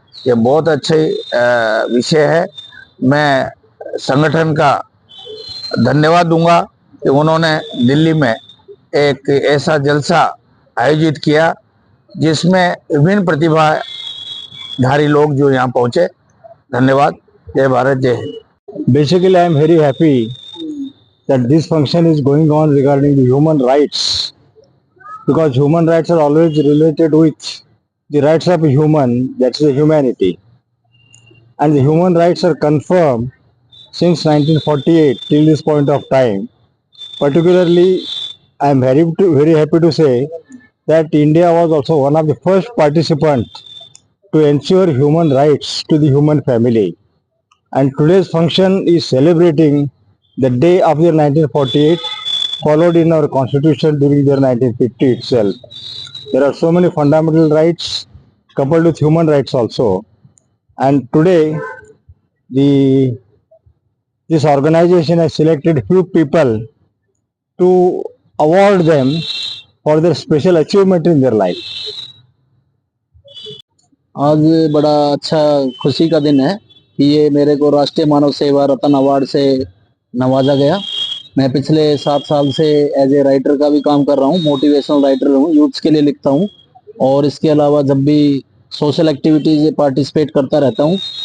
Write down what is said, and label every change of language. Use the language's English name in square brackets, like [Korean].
[Hindi] ये बहुत अच्छे विषय है। मैं संगठन का धन्यवाद दूंगा कि उन्होंने दिल्ली में एक ऐसा जलसा आयोजित किया जिसमें विभिन्न प्रतिभाधारी लोग जो यहाँ पहुंचे। धन्यवाद। जय भारत, जय Hind. [English] Basically, I am very happy that this function is going on regarding the human rights, because human rights are always related with the rights of a human, that's the humanity, and the human rights are confirmed since 1948 till this point of time. Particularly, I am very happy to say that India was also one of the first participants to ensure human rights to the human family. And today's function is celebrating the day of the 1948 followed in our constitution during the 1950 itself. There are so many fundamental rights coupled with human rights also. And today this organization has selected few people to award them for their special achievement in their life. [Hindi] आज बड़ा अच्छा खुशी का दिन है कि ये मेरे को राष्ट्रीय मानव सेवा रत्न अवार्ड से नवाजा गया। मैं पिछले 7 साल से [English] as a writer [Hindi] का भी काम कर रहा हूँ, मोटिवेशनल राइटर हूँ, यूथ्स के लिए लिखता हूँ, और इसके अलावा जब भी सोशल एक्टिविटीज पार्टिसिपेट करता रहता हूँ।